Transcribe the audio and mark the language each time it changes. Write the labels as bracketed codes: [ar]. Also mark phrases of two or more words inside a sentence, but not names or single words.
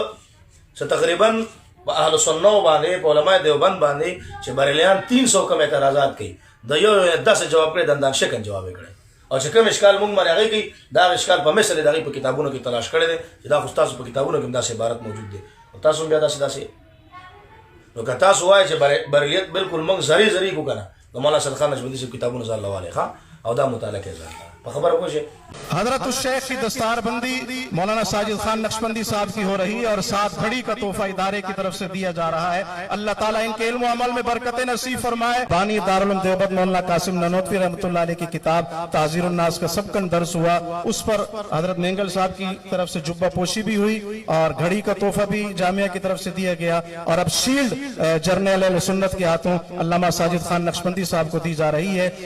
[ps] تقریبا په اهل سنت باندې په علماء دیوبند باندې چې بریلیان 300 کم اعتراضات کوي د یو 10 جواب کړی دندان شکن جواب کړی او چې کوم اشکال مونږ باندې هغه کوي دا اشکال په مثل دغه په کتابونو کې تلاش کړی دی چې دا خو تاسو په کتابونو کې داسې عبارت موجود دی او تاسو بیا داسې نو که تاسو وایئ چې بریلیت بالکل مونږ زری کو کنه د مولانا سید خان نقشبندي صاحب کتابونه ځان لوالی ښه او دا مطالعه کې ځان په خبره پوه شئ [ur] حضرت شیخ کی دستار بندی مولانا ساجد خان نقشبندی صاحب کی ہو رہی ہے اور 7 گھڑی کا تحفہ ادارے کی طرف سے دیا جا رہا ہے. اللہ تعالیٰ ان کے علم عمل میں برکت نصیب فرمائے۔ بانی دارالعلوم دیوبند مولانا قاسم نانوتوی رحمۃ اللہ علیہ کی کتاب تحذیر الناس کا سبقاً درس ہوا، اس پر حضرت مینگل صاحب کی طرف سے جبہ پوشی بھی ہوئی اور گھڑی کا تحفہ بھی جامعہ کی طرف سے دیا گیا اور اب شیلڈ جرنل سنت کے ہاتھوں علامہ ساجد خان نقشبندی صاحب کو دی جا رہی ہے.